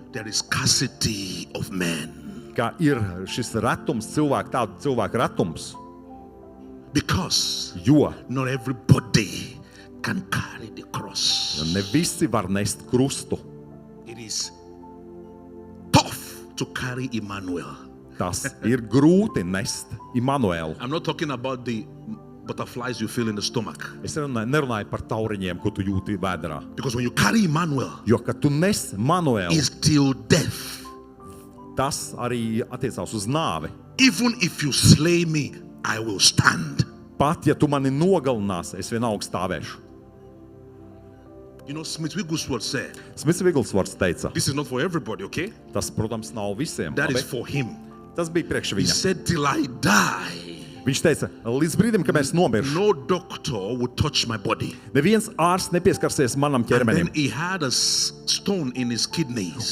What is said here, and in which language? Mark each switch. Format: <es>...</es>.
<en>there is scarcity of men.</en> <lv>ka ir šis retums, tādu cilvēku retums,</lv> <en>Because</en> <lv>jo</lv> <en>not everybody can carry the cross.</en> <lv>ne visi var nest krustu.</lv> <en>It is tough to carry Emmanuel.</en> <lv>Tas ir grūti nest Immanuelu.</lv> <en>I'm not talking about the butterflies you feel in the stomach.</en> <lv>Es nerunāju par tauriņiem, ko tu jūti vēderā.</lv> <en>Because when you carry Emmanuel,</en> <lv>Jo, kad tu nes Manuelu,</lv> <en>it's till death.</en> <lv>tas arī attiecās uz nāvi.</lv> <en>Even if you slay me, I will stand.</en> <lv>Pat ja tu mani nogalinās, es vienalga stāvēšu.</lv> <en>You know, Smith Wigglesworth said,</en> <lv>Smits Viglsvorts teica,</lv> <en>this is not for everybody, okay?</en> <lv>tas, protams, nav visiem.</lv> <en>That</en> <lv>labi?</lv> <en>is for him.</en> <lv>Tas bija priekš</lv> <en>He</en> <lv>viņa.</lv> <en>said, till I die,</en> <lv>Viņš teica, līdz brīdim, kad mēs nomirsim,</lv> <en>no doctor will touch my body.</en> <lv>neviens ārsts nepieskarsies manam</lv> <en>And then</en> <lv>ķermenim.</lv> <en>he had a stone in his kidneys.</en>